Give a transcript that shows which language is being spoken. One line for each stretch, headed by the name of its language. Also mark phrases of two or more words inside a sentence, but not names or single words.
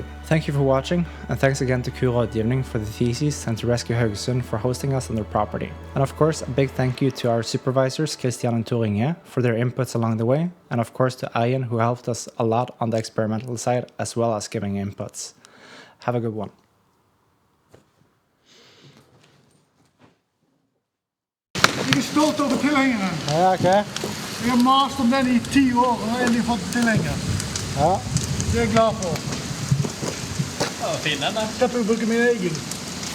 English: Thank you for watching, and thanks again to Kurådgivning for the thesis and to Rescue Haugesund for hosting us on their property. And of course, a big thank you to our supervisors Christian and Tor Inge for their inputs along the way, and of course to Ian who helped us a lot on the experimental side as well as giving inputs. Have a good one.
Norwegian: Jeg er stolt over tilhengeren. Ja, ok. Jeg har mast om den i 10 år og har endelig fått tilhenger. Ja. Det er jeg glad for. Ja, fin den da. Slipper å bruke min egen.